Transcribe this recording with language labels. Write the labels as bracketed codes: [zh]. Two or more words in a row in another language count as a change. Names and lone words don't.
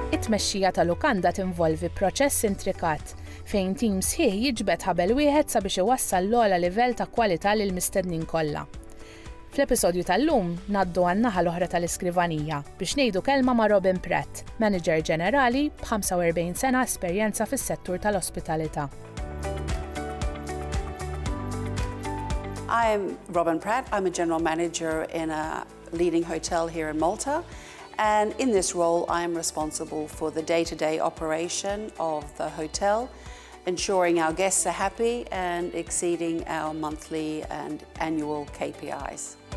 [mt] It-tmexxija ta' lukanda tinvolvi proċess intrikat fejn tim sħiħ jiġbed ħabel wieħed sabiex iwassal l-ogħla livell ta' kwalità lill-mistednin kollha. Fl-episodju tal-lum ngħaddu għan-naħa l-oħra tal-iskrivanija biex ngħidu kelma ma' Robyn Pratt, Maniġer Ġenerali b'45 sena esperjenza fis-settur tal-ospitalità. [en] I'm Robyn Pratt. I'm a general manager in a leading hotel here in Malta. And in this role, I am responsible for the day-to-day operation of the hotel, ensuring our guests are happy and exceeding our monthly and annual KPIs.